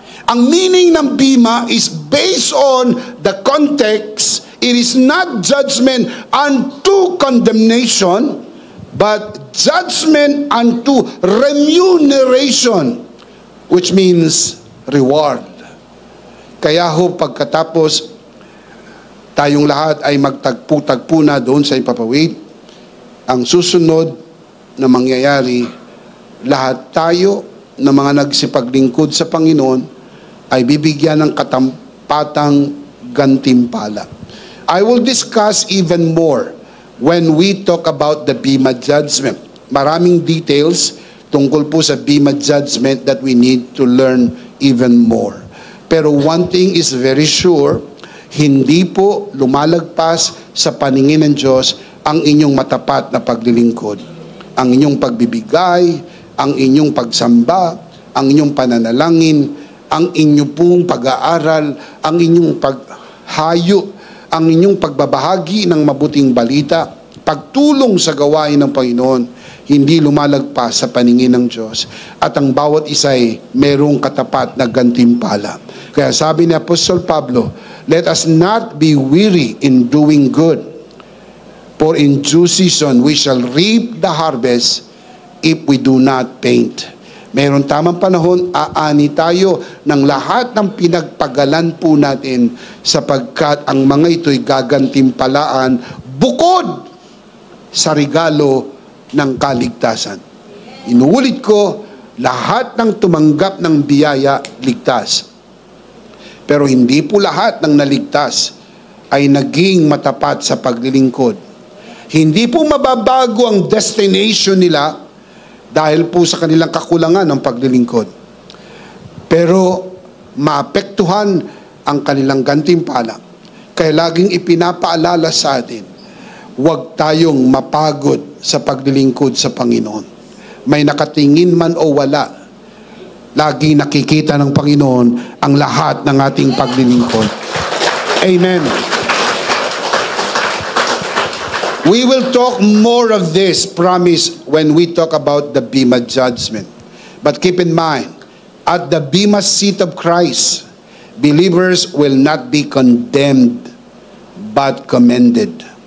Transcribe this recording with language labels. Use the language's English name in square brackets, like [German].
[English] Ang meaning ng Bema is based on the context. It is not judgment unto condemnation, but judgment unto remuneration, which means reward. [Filipino] Kaya ho, pagkatapos tayong lahat ay magtagpo-tagpo na doon sa ipapawid, ang susunod na mangyayari, lahat tayo na mga nagsipaglingkod sa Panginoon ay bibigyan ng katampatang gantimpala. [English] I will discuss even more when we talk about the Bema judgment. [Filipino] Maraming details tungkol po sa Bema judgment [English] that we need to learn even more. [Filipino] Pero [English] one thing is very sure, [Filipino] hindi po lumalagpas sa paningin ng Diyos ang inyong matapat na paglilingkod. Ang inyong pagbibigay, ang inyong pagsamba, ang inyong pananalangin, ang inyong pong pag-aaral, ang inyong paghayo, ang inyong pagbabahagi ng mabuting balita, pagtulong sa gawain ng Panginoon, hindi lumalagpas sa paningin ng Diyos. At ang bawat isa ay merong katapat na gantimpala. Kaya sabi ni Apostol Pablo, [English] let us not be weary in doing good, for in due season we shall reap the harvest if we do not faint. [Filipino] Meron tamang panahon, aani tayo ng lahat ng pinagpagalan po natin sapagkat ang mga ito'y gagantimpalaan bukod sa regalo ng kaligtasan. Inuulit ko, lahat ng tumanggap ng biyaya, ligtas. Pero hindi po lahat ng naligtas ay naging matapat sa paglilingkod. Hindi po mababago ang destination nila dahil po sa kanilang kakulangan ng paglilingkod. Pero maapektuhan ang kanilang gantimpala. Kaya laging ipinapaalala sa atin, huwag tayong mapagod sa paglilingkod sa Panginoon. May nakatingin man o wala, lagi nakikita ng Panginoon ang lahat ng ating paglilingkod. Amen. [English] We will talk more of this, promise, when we talk about the Bema judgment. But keep in mind, at the Bema seat of Christ, believers will not be condemned, but commended.